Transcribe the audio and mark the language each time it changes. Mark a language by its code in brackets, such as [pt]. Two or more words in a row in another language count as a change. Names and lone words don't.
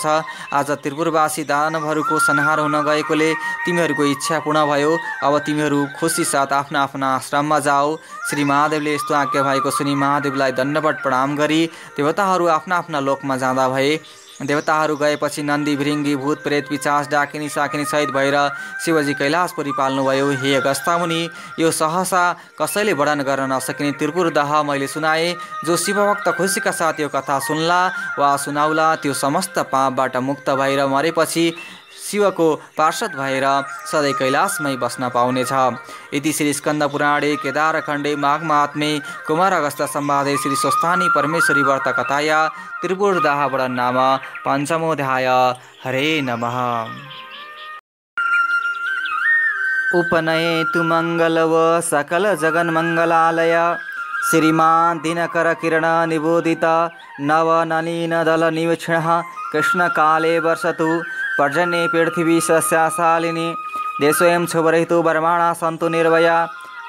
[ne] आज त्रिपुरवासी दानवहरूको संहार हुन गएकोले तिमीहरूको इच्छा पूर्ण भयो। अब तिमीहरू खुसी साथ आफ्ना आफ्ना आश्रममा जाओ। श्री महादेवले यस्तो आज्ञा भएको सुनि महादेवलाई दण्डवत प्रणाम गरी देवताहरू आफ्ना आफ्ना लोकमा जाँदा भए। देवताहरू गएपछि नन्दी भृङ्गी भूत प्रेत पिचास डाकिनी साकिनी सहित भएर शिवजी कैलाशपुरी पाल्नुभयो। हे अगस्त्य, यो सहसा कसैले वर्णन गर्न नसकिने त्रिपुर दह मैले सुनाए। जो शिवभक्त खुसीका साथ यो कथा सुन्ला वा सुनाउला त्यो समस्त पापबाट मुक्त भएर मरेपछि शिवको पार्षद भएर सधैँ कैलाशमै बस्न पाउनेछ। [sa] इति श्री स्कन्द पुराणे केदारखण्डे माघ महात्म्ये कुमार अगस्त्य संवादे श्री स्वस्थानी परमेश्वरी व्रत कथाया त्रिपुरदाह वर्णन नाम पञ्चमोऽध्याय। हरे नमः। उपनयेतु मङ्गलव सकल जगन्मङ्गलालय श्रीमान् दिनकर किरण निबोधित नवनलिन दल निवीक्षणः कृष्णकाले वर्षतु पर्जन्ये पृथिवी सस्यशालिनी देशोऽयं क्षोभरहितो वर्माणा सन्तु निर्भया